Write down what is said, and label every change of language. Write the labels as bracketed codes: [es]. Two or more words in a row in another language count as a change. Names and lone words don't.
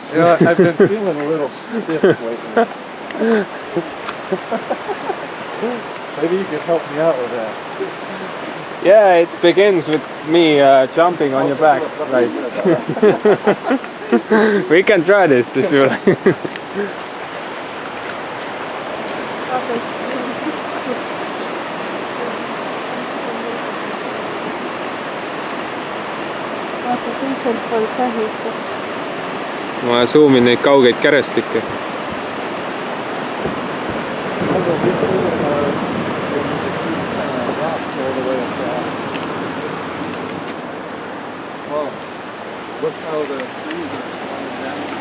[en] Yeah, I've been feeling a little stiff lately. Maybe you could help me out with that. Yeah, it begins with me jumping on your back. Like we can try this if you like. [et] vaata, teiselt poolt tähiste. ma suumin neid kaugeid kärestikke. [en] Look how the trees are falling down.